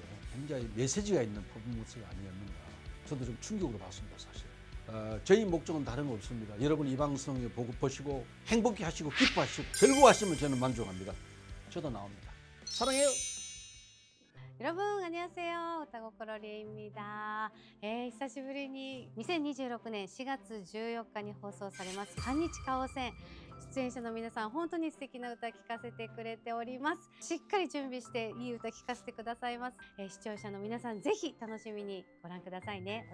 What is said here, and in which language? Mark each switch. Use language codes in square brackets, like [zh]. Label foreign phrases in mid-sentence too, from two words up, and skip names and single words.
[ko] 굉장히 메시지가 있는 퍼포먼스가 아니었는가. 저도 좀 충격으로 봤습니다, 사실. 저희 목적은 다른 거 없습니다. 여러분 이 방송에 보고 보시고 행복해 하시고 기뻐하시고 즐거워하시면 저는 만족합니다. 저도 나옵니다. 사랑해요. 여러분 안녕하세요. 오타고코로리입니다. [ja] 久しぶりに2026年4月14日に放送されます韓日花王戦、出演者の皆さん本当に素敵な歌聴かせてくれております。しっかり準備していい歌聴かせてくださいます。視聴者の皆さんぜひ楽しみにご覧くださいね。